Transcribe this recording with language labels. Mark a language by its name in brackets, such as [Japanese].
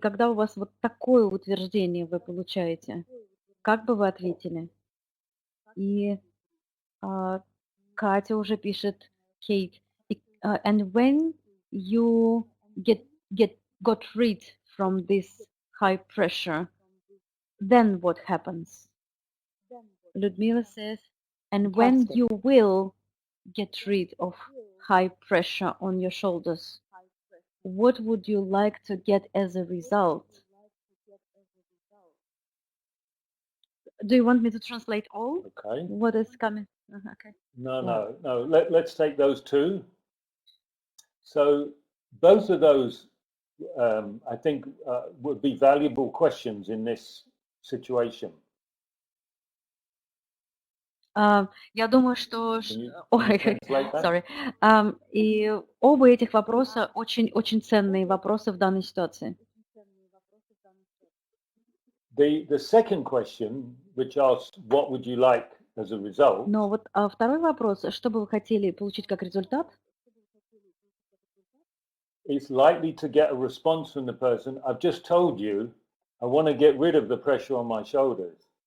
[Russian] когда у вас вот такое утверждение вы получаете, как бы вы ответили? И Катя уже пишет, [English] Kate, and when you got rid from this high pressure, then what happens? Людмила says, and when Fantastic. you will get rid of high pressure on your shoulders, what would you like to get as a result? Do you want me to translate all? Okay. What is coming? Okay. No. Let's take those two. So both of those, I think, would be valuable questions in this situation. [Russian] Я думаю, что... [English] Can you Ой, translate that? sorry. [Russian] И оба этих вопроса очень ценные вопросы в данной ситуации. [English] The second question, which asks, what would you like as a result? [Russian] Но вот второй вопрос, что бы вы хотели получить как результат? [English] Is likely to get a response from the person. I've just told you, I want to get rid of the pressure on my shoulders.